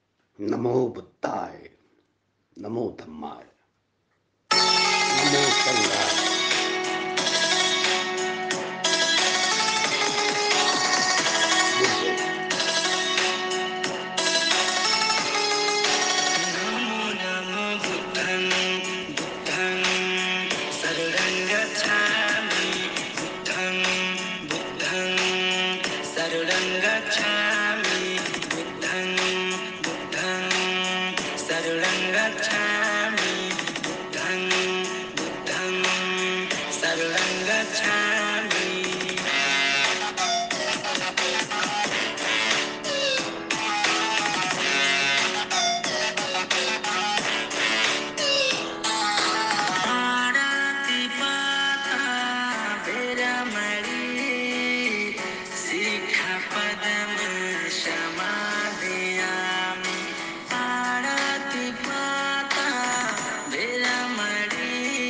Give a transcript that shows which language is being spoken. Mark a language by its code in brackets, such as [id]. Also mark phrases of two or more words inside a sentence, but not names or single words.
[pi] नमो बुद्धाय, नमो धम्माय, नमो संघाय। [en] Good day. [pi] नमो नमो बुद्धं बुद्धं शरणं गच्छामि बुद्धं बुद्धं शरणं गच्छामि बुद्धं बुद्धं शरणं गच्छामि बुद्धं बुद्धं शरणं गच्छामि पाणातिपाता विरमणि सिक्खपदं समादयामि पाणातिपाता विरमणि